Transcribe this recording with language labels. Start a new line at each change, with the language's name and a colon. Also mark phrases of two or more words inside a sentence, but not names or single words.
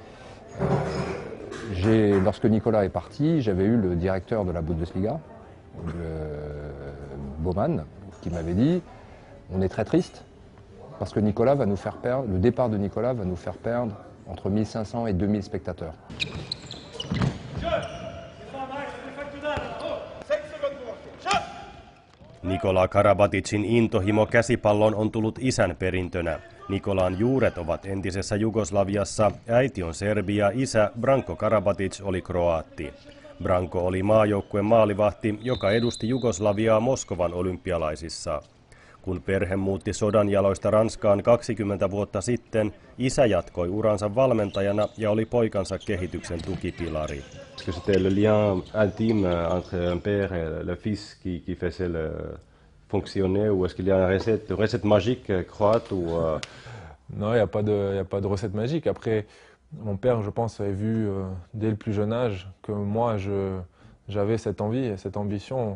French: Lorsque Nicolas est parti, j'avais eu le directeur de la Bundesliga, Baumann, qui m'avait dit on est très triste parce que Nicolas va nous faire perdre, le départ de Nicolas va nous faire perdre entre 1500 et 2000 spectateurs.
Finnish: Nikola Karabaticin intohimo käsipallon on tullut isän perintönä. Nikolan juuret ovat entisessä Jugoslaviassa, äiti on serbi ja isä Branko Karabatic oli kroaatti. Branko oli maajoukkueen maalivahti, joka edusti Jugoslaviaa Moskovan olympialaisissa. Kun perhe muutti sodan jaloista Ranskaan 20 vuotta sitten, isä jatkoi uransa valmentajana ja oli poikansa kehityksen tukipilari.
French: Est-ce que c'était le lien intime entre un père et le fils qui faisait fonctionner, ou est-ce qu'il y a une recette magique croate ou Non, il n'y a pas de recette magique. Après, mon père, je pense, avait vu dès le plus jeune âge que moi, j'avais cette envie et cette ambition.